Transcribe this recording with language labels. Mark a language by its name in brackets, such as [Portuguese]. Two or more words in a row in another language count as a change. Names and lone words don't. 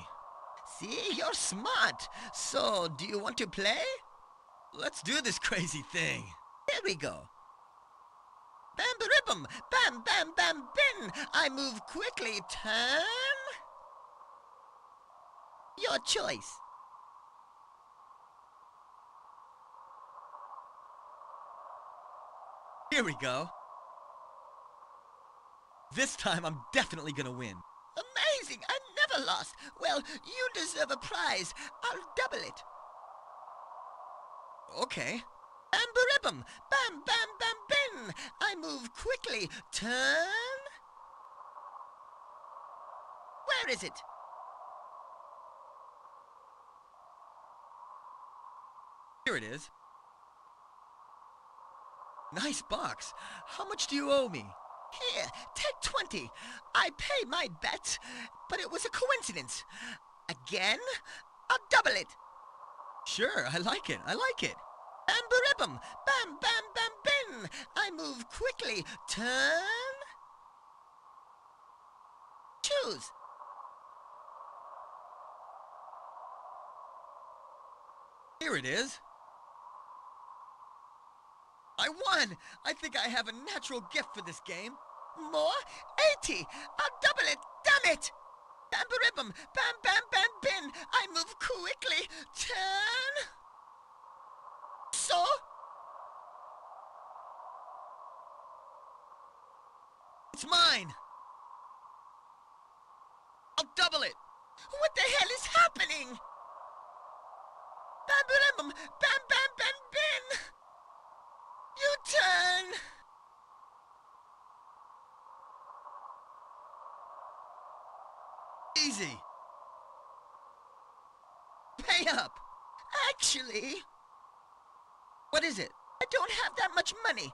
[English] See, you're smart. So, do you want to play? Let's do this crazy thing. Here we go. Bam-ba-ribbum, bam-bam-bam-bin. I move quickly, turn. Your choice. Here we go. This time I'm definitely gonna win. Amazing! I never lost. Well, you deserve a prize. I'll double it. Okay. Bam-ba-ribbum, bam-bam-bam-bin. I move quickly, turn. Where is it? Here it is. Nice box. How much do you owe me? Here, take 20. I pay my bets, but it was a coincidence. Again, I'll double it. Sure, I like it. Bam-ba-ribbum, bam-bam-bam-bin. I move quickly, turn. Choose. Here it is. I won! I think I have a natural gift for this game. More? 80! I'll double it! Damn it! Bam-ba-ribbum! Bam-bam-bam-bin! I move quickly! Turn! So? It's mine! double it. What the hell is happening? Bam, bam, bam, bam, bam, bam, bam. U-turn. Easy. Pay up. Actually, What is it? I don't have that much money.